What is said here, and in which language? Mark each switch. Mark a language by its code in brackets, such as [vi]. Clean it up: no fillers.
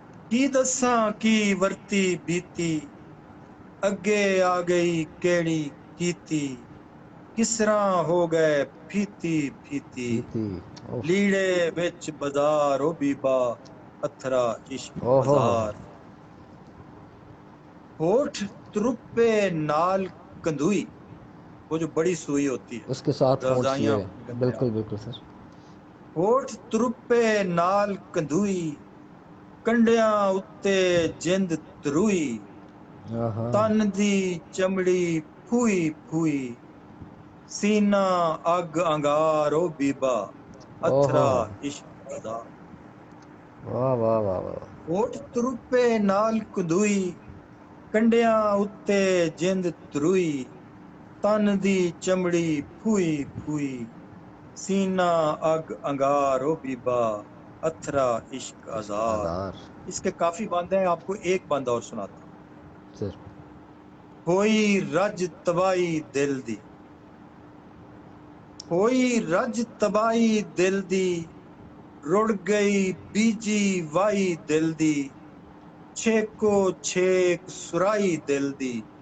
[pa] کی دساں کی ورتی بیتی، اگے آ گئی کیڑی کیتی، کسراں ہو گئے پھیتی پھیتی، تھی. اوف. لیڑے وچ بازار و بیبا. اتھرا عشق او ہو. ازار. ہوٹھ ترپے نال کندوئی، [ur] وہ جو بڑی سوئی ہوتی ہے اس کے ساتھ ہونٹ رضائیاں چیرے، کہتے ہیں آپ، بالکل بالکل سر. [pa] ہوٹھ ترپے نال کندوئی، کنڈیاں اتے جند تروئی، ہاں تن دی چمڑی پھوئی پھوئی، سینہ اگ انگارو بیبا، او ہو اتھرا ہو، عشق ادا. واہ واہ واہ واہ. ہوٹھ ترپے نال کندوئی، کنڈیاں اتے جند تروئی، تن دی چمڑی پھوئی پھوئی، سینہ اگ انگارو بیبا، اتھرا عشق عشق ازار. آزار. [ur] اس کے کافی باندھ ہیں، آپ کو ایک باندھ اور سناتا ہوں. سر [pa] ہوئی رج تباہی دل دی، ہوئی رج تباہی دل دی، رڑ گئی بیجی وائی دل دی، چھیکو چھیک سرائی دل دی،